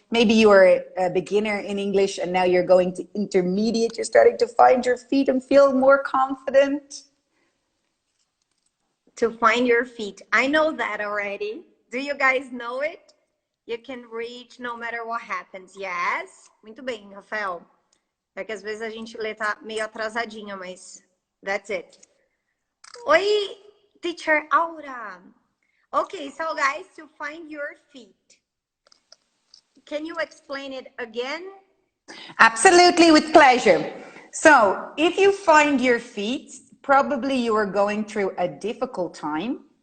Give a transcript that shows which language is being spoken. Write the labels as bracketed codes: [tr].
[en] Maybe you are a beginner in English and now you're going to intermediate. You're starting to find your feet and feel more confident. To find your feet. I know that already. Do you guys know it? You can reach no matter what happens. [pt] Yes? Muito bem, Rafael. É que às vezes a gente lê tá meio atrasadinha, mas [en] that's it. [pt] Oi, teacher Aura. [en] Okay, so guys, to find your feet. Can you explain it again? Absolutely, with pleasure. So if you find your feet, probably you are going through a difficult time.